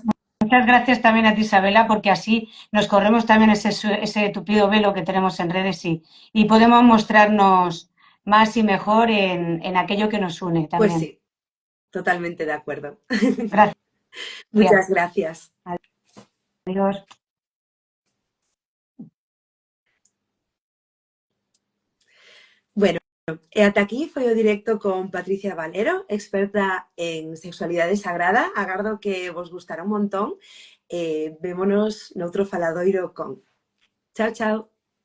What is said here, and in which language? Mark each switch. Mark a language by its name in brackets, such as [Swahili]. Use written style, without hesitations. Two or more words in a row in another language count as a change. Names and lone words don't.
[Spanish] muchas gracias también a ti, Isabela, porque así nos corremos también ese tupido velo que tenemos en redes y podemos mostrarnos más y mejor en aquello que nos une Pues también. sí, totalmente de acuerdo. Gracias. Muchas gracias. Adiós. Bueno, [Galician] ata aquí foi o directo con Patricia Valero, experta en sexualidade sagrada. Agardo que vos gustará un montón. Vémonos noutro faladoiro con. Chao, chao.